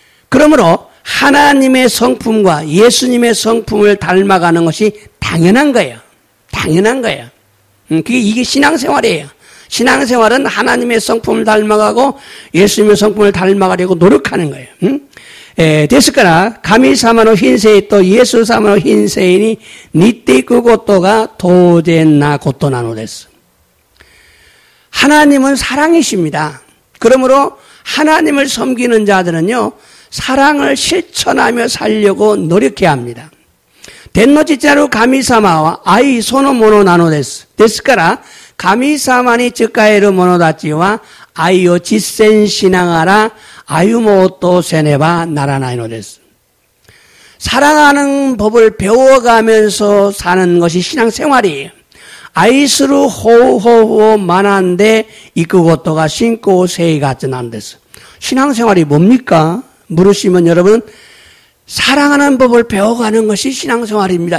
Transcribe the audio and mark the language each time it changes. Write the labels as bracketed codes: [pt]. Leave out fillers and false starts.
[ko] 그러므로 하나님의 성품과 예수님의 성품을 닮아가는 것이 당연한 거예요. 당연한 거예요. 이게 신앙생활이에요. 신앙생활은 하나님의 성품을 닮아가고 예수님의 성품을 닮아가려고 노력하는 거예요. [ja] ですから、神様の品性とイエス様の品性に似ていくことが当然なことなのです。 [ko] 하나님은 사랑이십니다. 그러므로 하나님을 섬기는 자들은요, 사랑을 실천하며 살려고 노력해야 합니다. [ja] 天の父なる神様は愛そのものなのです。ですから、神様に仕える者たちは愛を実践しながら歩もうとせねばならないのです。 [ko] 사랑하는 법을 배워가면서 사는 것이 신앙생활이에요. 아이스루 호호호 만한데 이끄고또가 신고 세이 같은 안 됐어. 신앙생활이 뭡니까? 물으시면 여러분, 사랑하는 법을 배워가는 것이 신앙생활입니다.